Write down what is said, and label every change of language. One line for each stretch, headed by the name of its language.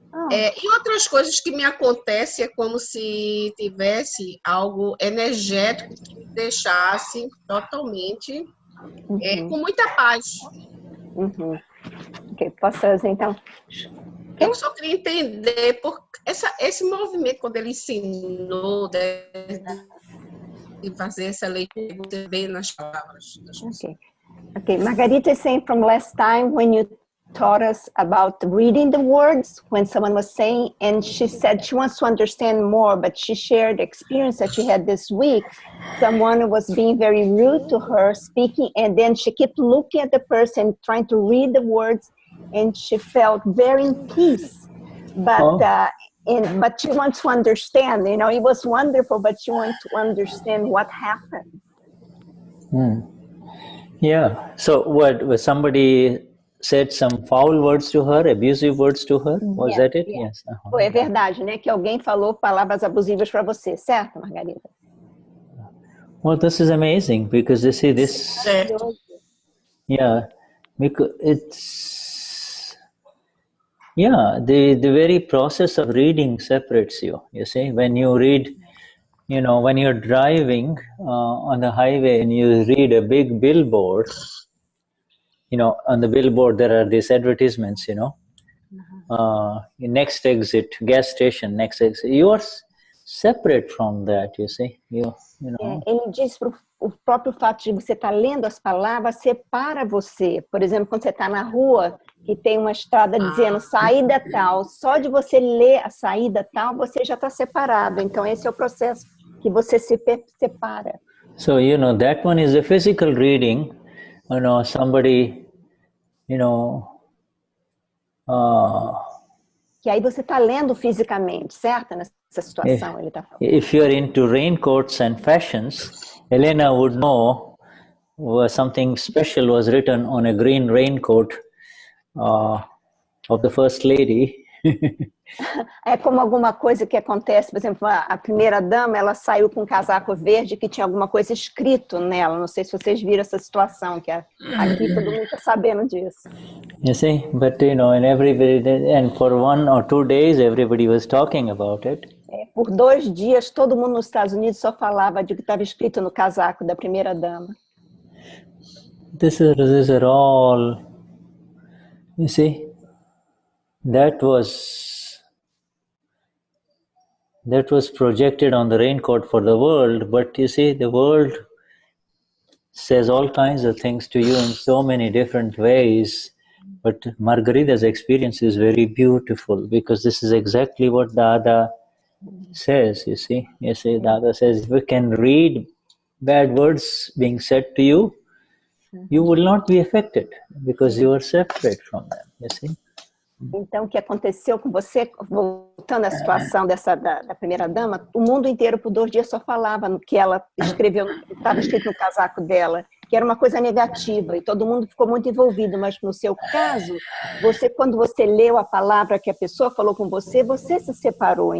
Portuguese: E outras coisas que me acontecem é como se tivesse algo energético que me deixasse totalmente com muita paz. Ok, posso fazer então? Eu só queria entender por esse movimento, quando ele ensinou de fazer essa leitura, você vê nas palavras.
English: Okay. Margarita is saying from last time when you taught us about reading the words when someone was saying, and she said she wants to understand more, but she shared the experience that she had this week. Someone was being very rude to her, speaking, and then she kept looking at the person, trying to read the words, and she felt very in peace. But but she wants to understand, you know, it was wonderful, but she wants to understand what happened. Yeah. So what, was somebody said some foul words to her, abusive words to her? Was that it? Yes.
Portuguese: É verdade, né? Que alguém falou palavras abusivas para você, certo, Margarida?
English: Well, this is amazing because you see this. Yeah, because it's the very process of reading separates you. You see, when you read, you know, when you're driving on the highway and you read a big billboard, you know, on the billboard there are these advertisements, you know, next exit, gas station, next exit. You are separate from that, you see. You know.
Portuguese: Ele diz para o próprio fato de você estar lendo as palavras separa você. Por exemplo, quando você está na rua e tem uma estrada dizendo saída tal, só de você ler a saída tal, você já está separado. Então, esse é o processo que você se separa.
English: So, you know, that one is a physical reading. You know, somebody, you know,
Portuguese: que aí você está lendo fisicamente, certo? Nessa situação, ele está falando.
English: If you're into raincoats and fashions, Helena would know something special was written on a green raincoat of the First Lady.
Portuguese: É como alguma coisa que acontece, por exemplo, a primeira dama, ela saiu com um casaco verde que tinha alguma coisa escrito nela. Não sei se vocês viram essa situação, que aqui todo mundo está sabendo disso.
English: You see, but you know, and for 1 or 2 days, everybody was talking about it.
Portuguese: Por 2 dias, todo mundo nos Estados Unidos só falava de que estava escrito no casaco da primeira dama.
English: These are all, you see, that was projected on the raincoat for the world, but you see, the world says all kinds of things to you in so many different ways. But Margarita's experience is very beautiful because this is exactly what Dada says, you see. You see, Dada says, if you can read bad words being said to you, you will not be affected because you are separate from them, you see.
Portuguese: Então, o que aconteceu com você, voltando à situação da primeira dama, o mundo inteiro por 2 dias só falava no que ela escreveu, estava escrito no casaco dela, que era uma coisa negativa, e todo mundo ficou muito envolvido, mas no seu caso, quando você leu a palavra que a pessoa falou com você, você se separou.